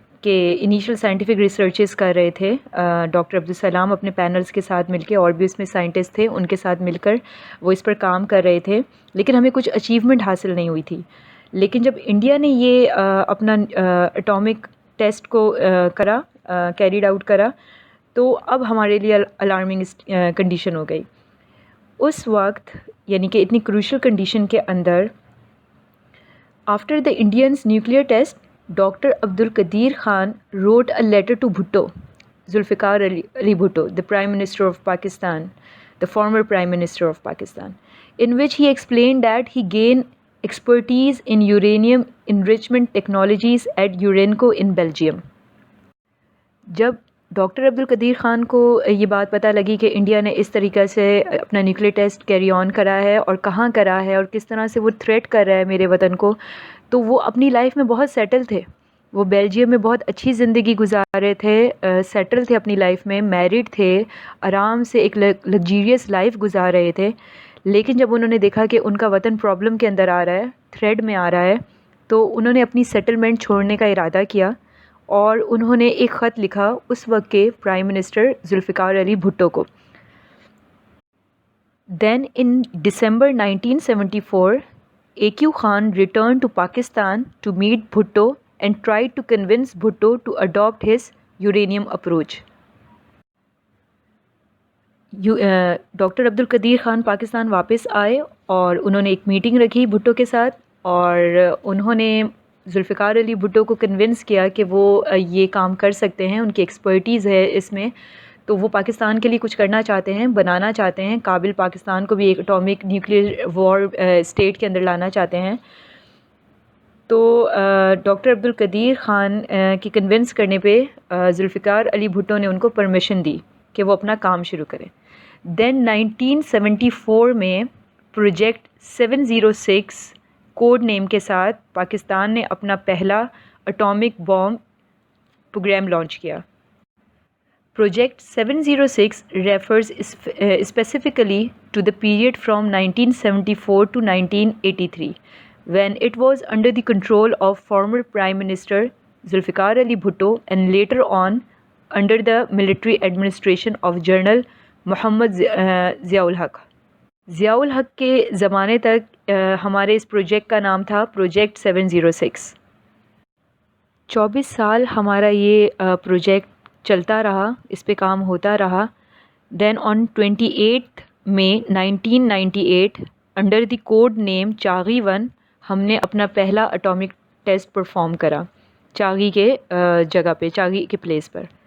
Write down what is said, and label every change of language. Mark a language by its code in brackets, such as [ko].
[ur] کہ initial scientific researches کر رہے تھے ڈاکٹر عبدالسلام اپنے پینلز کے ساتھ مل کے، اور بھی اس میں سائنٹسٹ تھے، ان کے ساتھ مل کر وہ اس پر کام کر رہے تھے، لیکن ہمیں کچھ اچیومنٹ حاصل نہیں ہوئی تھی. لیکن جب انڈیا نے یہ اپنا اٹامک ٹیسٹ کو کیریڈ آؤٹ کرا، تو اب ہمارے لیے الارمنگ کنڈیشن ہو گئی. اس وقت یعنی کہ اتنی کروشل کنڈیشن کے اندر، [en] After the Indians nuclear test, doctor Abdul Qadeer Khan wrote a letter to Bhutto, Zulfikar Ali Bhutto, the Prime Minister of Pakistan, the former Prime Minister of Pakistan, in which he explained that he gained expertise in uranium enrichment technologies at Urenco in Belgium. [ur] جب doctor Abdul Qadeer Khan کو یہ بات پتہ لگی کہ India نے اس طریقے سے اپنا نیوکلیئر ٹیسٹ کیری آن کرا ہے اور کہاں کرا ہے اور کس طرح سے وہ تھریٹ کر رہا ہے میرے وطن کو، تو وہ اپنی لائف میں بہت سیٹل تھے. وہ بیلجیم میں بہت اچھی زندگی گزار رہے تھے، سیٹل تھے اپنی لائف میں، میرڈ تھے، آرام سے ایک لگزیریس لائف گزار رہے تھے. لیکن جب انہوں نے دیکھا کہ ان کا وطن پرابلم کے اندر آ رہا ہے، تھریڈ میں آ رہا ہے، تو انہوں نے اپنی سیٹلمنٹ چھوڑنے کا ارادہ کیا، اور انہوں نے ایک خط لکھا اس وقت کے پرائم منسٹر ذوالفقار علی بھٹو کو. [en] Then in December 1974 AQ Khan returned to Pakistan to meet Bhutto and tried to convince Bhutto to adopt his uranium approach. [ur] Doctor Abdul Qadeer Khan Pakistan واپس آئے اور انہوں نے ایک میٹنگ رکھی بھٹو کے ساتھ، اور انہوں نے ذوالفقار علی بھٹو کو کنونس کیا کہ وہ یہ کام کر سکتے ہیں، ان کی ایکسپرٹیز ہے اس میں، تو وہ پاکستان کے لیے کچھ کرنا چاہتے ہیں، بنانا چاہتے ہیں، قابل پاکستان کو بھی ایک اٹامک نیوکلیئر وار اسٹیٹ کے اندر لانا چاہتے ہیں. تو ڈاکٹر عبدالقدیر خان کی کنونس کرنے پہ ذوالفقار علی بھٹو نے ان کو پرمیشن دی کہ وہ اپنا کام شروع کریں. دین 1974 میں پروجیکٹ 706 کوڈ نیم کے ساتھ پاکستان نے اپنا پہلا اٹامک بام پروگرام لانچ کیا. [en] Project 706 refers specifically to the period from 1974 to 1983, when it was under the control of former Prime Minister Zulfikar Ali Bhutto and later on under the military administration of General Muhammad Zia ul Haq. [ur] ضیاء الحق کے زمانے تک ہمارے اس project کا نام تھا project 706. 24 سال ہمارا یہ پروجیکٹ چلتا رہا، اس پہ کام ہوتا رہا. [en] then on 28 May 1998 under the code name [ur] چاغی 1 ہم نے اپنا پہلا اٹامک ٹیسٹ پرفارم کرا چاغی کے جگہ پہ، چاغی کے پلیس پر.